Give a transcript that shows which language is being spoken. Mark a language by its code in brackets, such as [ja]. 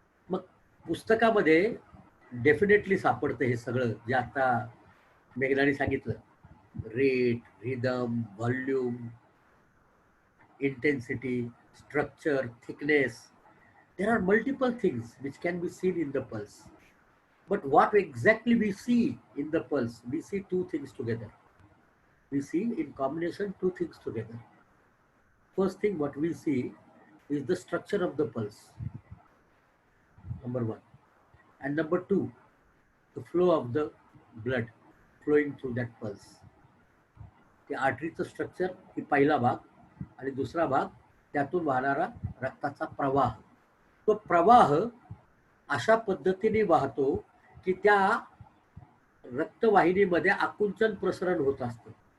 [mr] मग पुस्तकामध्ये डेफिनेटली सापडतं हे सगळं जे आता मेघनाने सांगितलं. [en] Rate, rhythm, volume, intensity, structure, thickness. There are multiple things which can be seen in the pulse. But what exactly we see in the pulse? We see two things together. We see in combination two things together. First thing what we see is the structure of the pulse. Number one. And number two, the flow of the blood flowing through that pulse. [mr] The arteryचं structure ही पहिला भाग आणि दुसरा भाग त्यातून वाहणारा रक्ताचा प्रवाह. तो प्रवाह अशा पद्धतीने वाहतो की त्या रक्तवाहिनीमध्ये आकुंचन प्रसरण होत असतं.